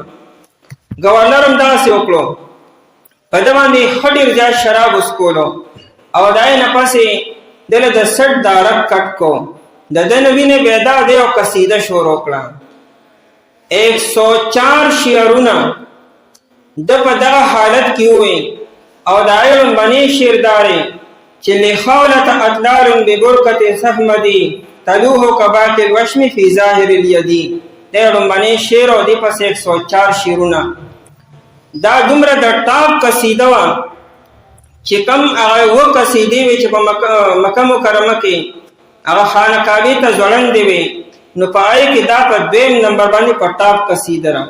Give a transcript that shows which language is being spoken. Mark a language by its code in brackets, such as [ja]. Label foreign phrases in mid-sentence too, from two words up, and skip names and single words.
[ps] گورنر هم دغسې وکړو، په ده باندې ښه ډېر زیات شراب وڅکولو او د هغې نه پسې ده له د سټ دا رب کټ کو. د ده نه وینې پیدا دی او قصیده شروع کړه. 104 شعرونه ده په دغه حالت کې وویل او د هغې لومبنی شعر دا دی چې [ar] لخولة اطلال ببرکة سحمدي تلوه کباک الوشم فی ظاهر الیدی. [ps] د لومبنی شعر او دې پسې 104 شعرونه. دا دومره د ټاپ قصیده وه چې کم هغه 2 قصیدې وې چې په مکه مکرمه کې هغه خانه کعبې ته ځوړندې وې، نو په هغې کې دا په 2 نمبر باندې په ټاپ قصیده را.